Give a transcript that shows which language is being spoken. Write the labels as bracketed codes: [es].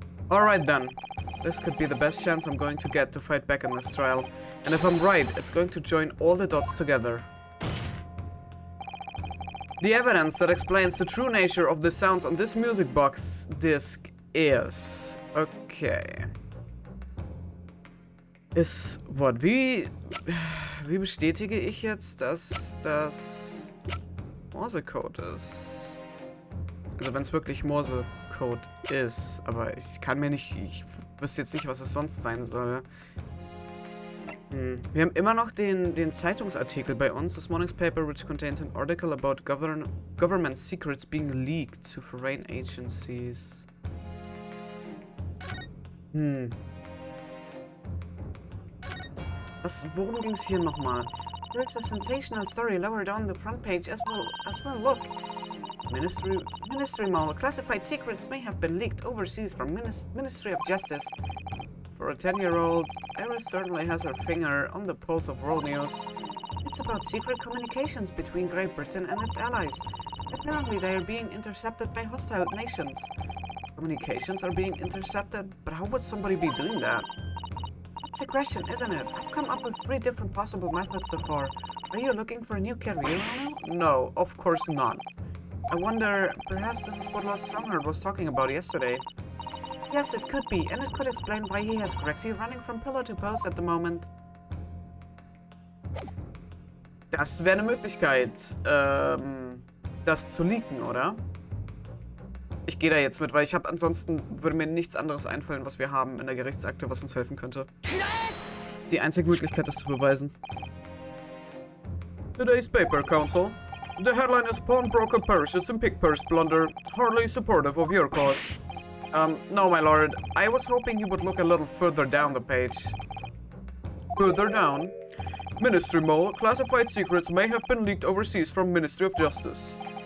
[en] Alright then. This could be the best chance I'm going to get to fight back in this trial. And if I'm right, it's going to join all the dots together. The evidence that explains the true nature of the sounds on this music box disc is... Okay. [de] Ist... [en] What? [de] Wie bestätige ich jetzt, dass das Morsecode ist? Also wenn es wirklich Morsecode ist. Aber ich kann mir nicht... Ich wüsste jetzt nicht, was es sonst sein soll. Wir haben immer noch den Zeitungsartikel bei uns. [en] This morning's paper, which contains an article about government secrets being leaked to foreign agencies. [de] Worum ging es hier nochmal? [en] Here's a sensational story lower down the front page as well. Look. Ministry Mall. Classified secrets may have been leaked overseas from Ministry of Justice. For a 10-year-old, Iris certainly has her finger on the pulse of world news. It's about secret communications between Great Britain and its allies. Apparently they are being intercepted by hostile nations. Communications are being intercepted, but how would somebody be doing that? That's the question, isn't it? I've come up with 3 different possible methods so far. Are you looking for a new career now? No, of course not. I wonder, perhaps this is what Lord Strongheart was talking about yesterday. Yes, it could be, and it could explain why he has Grexy running from pillar to post at the moment. [de] Das wäre eine Möglichkeit, das zu leaken, oder? Ich gehe da jetzt mit, weil ich habe ansonsten würde mir nichts anderes einfallen, was wir haben in der Gerichtsakte, was uns helfen könnte. Das ist die einzige Möglichkeit, das zu beweisen. [en] Today's paper, Counsel. The headline is Pawnbroker perishes in pig purse blunder. Hardly supportive of your cause. No, my lord. I was hoping you would look a little further down the page. Further down? Ministry mole. Classified secrets may have been leaked overseas from Ministry of Justice.